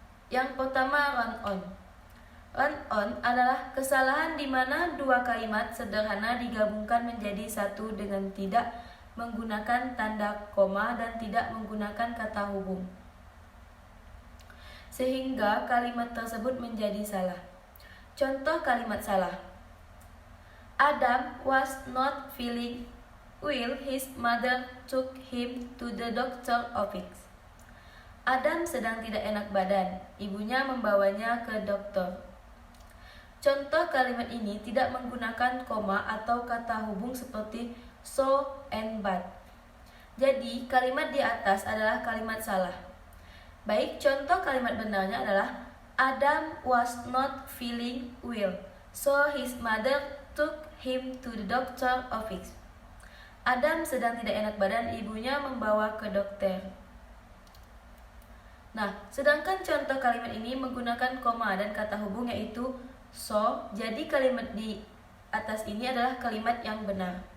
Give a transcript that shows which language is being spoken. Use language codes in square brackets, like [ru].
[id] Yang pertama, run-on. Run-on adalah kesalahan di mana dua kalimat sederhana digabungkan menjadi satu dengan tidak menggunakan tanda koma dan tidak menggunakan kata hubung, sehingga kalimat tersebut menjadi salah. Contoh kalimat salah: [en] Adam was not feeling well. His mother took him to the doctor office. [id] Adam sedang tidak enak badan. Ibunya membawanya ke dokter. Contoh kalimat ini tidak menggunakan koma atau kata hubung seperti so and but. Jadi, kalimat di atas adalah kalimat salah. Baik, contoh kalimat benarnya adalah [en] Adam was not feeling well, so his mother took him to the doctor office. [id] Adam sedang tidak enak badan, ibunya membawa ke dokter. Nah, sedangkan contoh kalimat ini menggunakan koma dan kata hubung yaitu so, jadi kalimat di atas ini adalah kalimat yang benar.